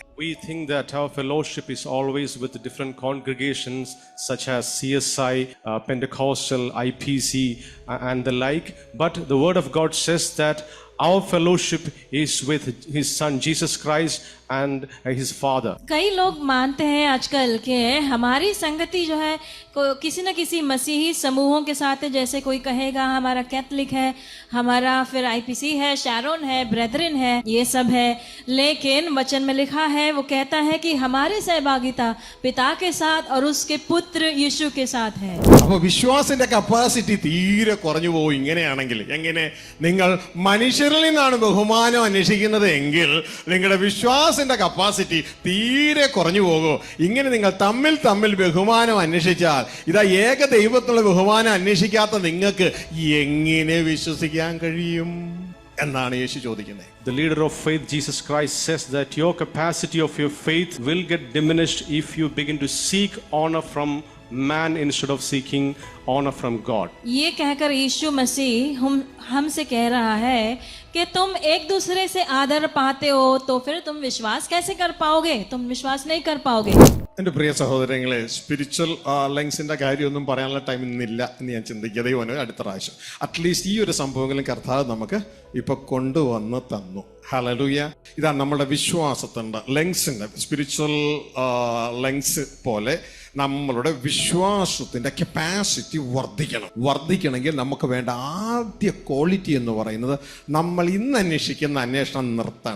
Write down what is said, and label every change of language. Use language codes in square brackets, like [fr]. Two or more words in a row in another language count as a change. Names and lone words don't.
[en] We think that our fellowship is always with different congregations such as CSI, Pentecostal, IPC and the like, but the word of God says that Our fellowship is with his son Jesus Christ and his Father. [hi] कई लोग मानते हैं आजकल कि हमारी संगति जो है किसी न किसी मसीही समूहों के साथ है। जैसे कोई कहेगा हमारा कैथलिक है, हमारा फिर आईपीसी है, शैरोन है, ब्रेदरिन है, ये सब है। लेकिन वचन में लिखा है, वो कहता है कि हमारी सहभागिता पिता के साथ और उसके पुत्र यीशु के साथ है। [ml] അപ്പൊ വിശ്വാസത്തിന്റെ കപ്പാസിറ്റി തീരെ കുറഞ്ഞു പോകും ഇങ്ങനെയാണെങ്കിൽ. എങ്ങനെ? നിങ്ങൾ മനുഷ്യരിൽ നിന്നാണ് ബഹുമാനം അന്വേഷിക്കുന്നത് എങ്കിൽ നിങ്ങളുടെ വിശ്വാസത്തിന്റെ കപ്പാസിറ്റി തീരെ കുറഞ്ഞു പോകും. ഇങ്ങനെ നിങ്ങൾ തമ്മിൽ ബഹുമാനം അന്വേഷിച്ചാൽ ഇതാ ഏക ദൈവത്തിലുള്ള ബഹുമാനം അന്വേഷിക്കാത്ത നിങ്ങൾക്ക് എങ്ങനെ വിശ്വസിക്കാൻ കഴിയും എന്നാണ് യേശു ചോദിക്കുന്നത്. [en] The leader of faith, Jesus Christ, says that your capacity of your faith will get diminished if you begin to seek honor from man instead of seeking honor from God. [hi] ये कहकर यीशु मसीह हमसे कह रहा है कि तुम एक दूसरे से आदर पाते हो तो फिर तुम विश्वास कैसे कर पाओगे? तुम विश्वास नहीं कर पाओगे. [ml] എന്റെ പ്രിയ സഹോദരങ്ങളെ, [en] spiritual lens [ml] കാര്യമൊന്നും പറയാനുള്ള ടൈം ഇന്നില്ല എന്ന് ഞാൻ ചിന്തിക്കുക. ദൈവം അടുത്ത പ്രാവശ്യം അറ്റ്ലീസ്റ്റ് ഈ ഒരു സംഭവങ്ങളും കർത്താവ് നമുക്ക് ഇപ്പൊ കൊണ്ടുവന്ന് തന്നു. ഹല്ലേലൂയ. ഇതാ നമ്മുടെ വിശ്വാസത്തിന്റെ ലെങ്സിന്റെ [en] spiritual lens [ml] പോലെ നമ്മളുടെ വിശ്വാസത്തിന്റെ കപ്പാസിറ്റി വർദ്ധിക്കണമെങ്കിൽ നമുക്ക് വേണ്ട ആദ്യ ക്വാളിറ്റി എന്ന് പറയുന്നത് നമ്മൾ ഇന്ന് അന്വേഷിക്കുന്ന അന്വേഷണം നിർത്തണം.